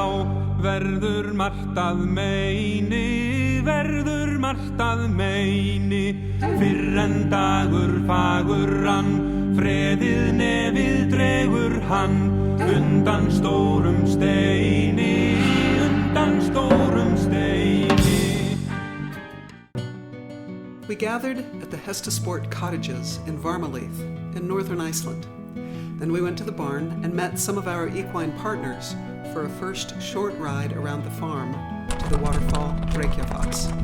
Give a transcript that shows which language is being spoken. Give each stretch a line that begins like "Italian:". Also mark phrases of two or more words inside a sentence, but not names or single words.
Icelandic: Verður margt að meini, verður margt að meini. Fyrr en dagur fagur rann, freðið nefið dregur hann. Undan stórum steini, undan stórum steini.
English: We gathered at the Hestaport cottages in Varmaleith in Northern Iceland. Then we went to the barn and met some of our equine partners for a first short ride around the farm to the waterfall Reykjafoss.